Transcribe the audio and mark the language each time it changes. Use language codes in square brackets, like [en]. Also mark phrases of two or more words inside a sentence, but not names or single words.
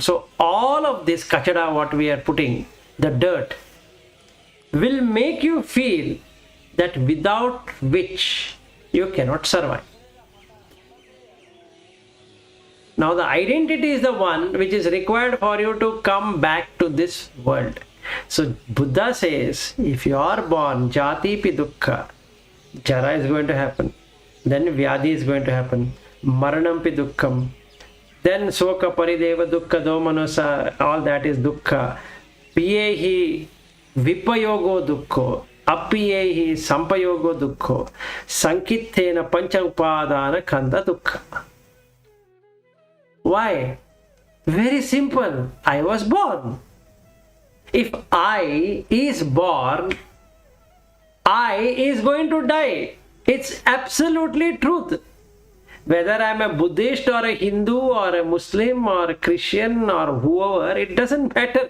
[en] So all of this kachada, what we are putting, the dirt, will make you feel that without which you cannot survive. Now the identity is the one which is required for you to come back to this world. So Buddha says, if you are born, [pi] jati pi dukkha, [en] jara is going to happen. Then Vyadhi is going to happen. [pi] Maranampi Dukkham. Then Soka Parideva Dukkha Domanosa, [en] all that is Dukkha. [pi] Piyehi Vipayogo Dukkho. Apiyehi Sampayogo Dukkho. Sankithena Pancha Upadana Kanda Dukkha. [en] Why? Very simple. I was born. If I is born, I is going to die. It's absolutely truth. Whether I'm a Buddhist or a Hindu or a Muslim or a Christian or whoever, it doesn't matter.